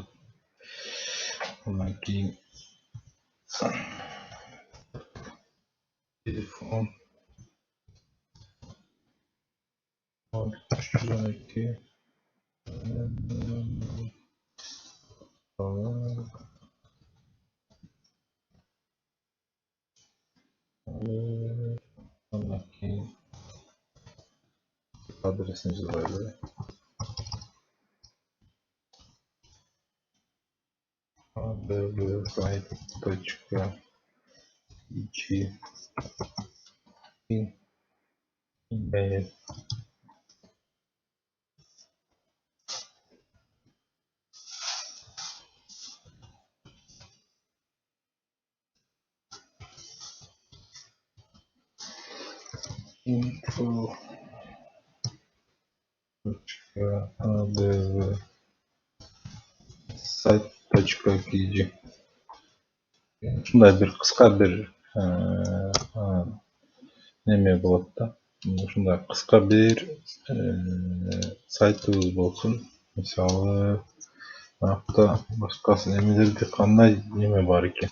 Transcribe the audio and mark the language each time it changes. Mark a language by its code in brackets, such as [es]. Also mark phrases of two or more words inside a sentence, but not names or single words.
[ky] Андан кийин телефон 312 андан кийин адресин жазайлы. adv.ig [en] email info adv [ky] сайт.kg ушундай бир кыска бир неме болот да. Ушундай кыска бир сайтыбыз болсун. Мисалы, акта башкасы немелерде кандай неме бар экен?